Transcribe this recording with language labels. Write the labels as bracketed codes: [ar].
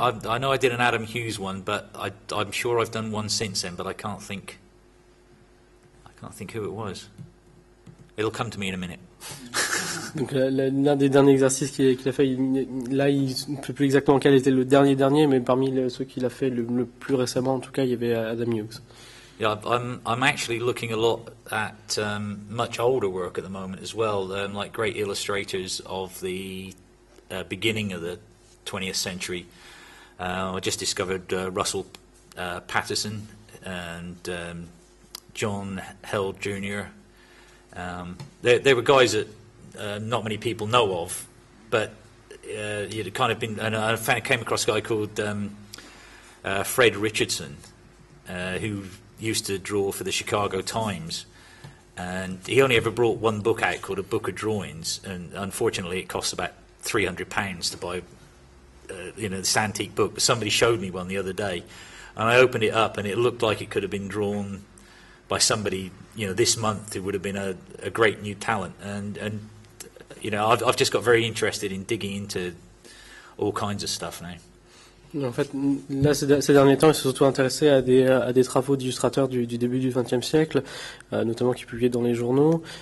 [en] I know I did an Adam Hughes one, but I'm sure I've done one since then. But I can't think who it was. It'll come to me in a minute. [fr] Donc l'un des derniers exercices qu'il a fait, il ne sait plus exactement quel était le dernier, mais parmi ceux qu'il a fait le plus récemment, en tout cas, il y avait Adam Hughes. [en] Yeah, I'm actually looking a lot at much older work at the moment as well, like great illustrators of the beginning of the 20th century. I just discovered Russell Patterson and John Held Jr. They were guys that not many people know of, but you'd kind of been. And I came across a guy called Fred Richardson, who used to draw for the Chicago Times, and he only ever brought one book out called A Book of Drawings, and unfortunately it costs about £300 to buy, this antique book. But somebody showed me one the other day, and I opened it up, and it looked like it could have been drawn by somebody, this month, who would have been a great new talent. And I've just got very interested in digging into all kinds of stuff now. [fr] En fait, là, ces derniers temps, il s'est surtout intéressé à des travaux d'illustrateurs du début du XXe siècle, notamment qui publiaient dans les journaux.